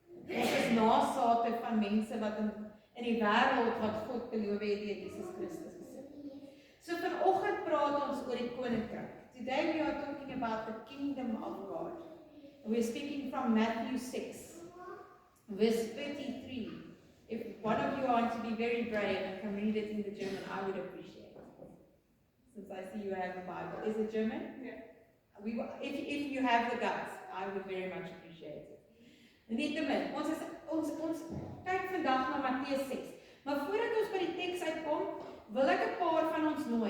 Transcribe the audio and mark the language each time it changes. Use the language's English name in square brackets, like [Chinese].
[Afrikaans] Ons is nasate van mense wat in die wêreld wat God beloof het deur Jesus Christus gesit. So vanoggend praat ons oor die koninkryk. [English] Today we are talking about the kingdom of God. And we're speaking from Matthew 6, verse 33. If one of you want to be very brave and can read it in the German, I would appreciate it. Since I see you have a Bible. Is it German? Yeah. If you have the guts, I would very much appreciate it. [Afrikaans] Nietemin, ons kyk vandag na Matteus 6. Maar voordat ons by die teks uitkom, wil ek 'n paar van ons nooi.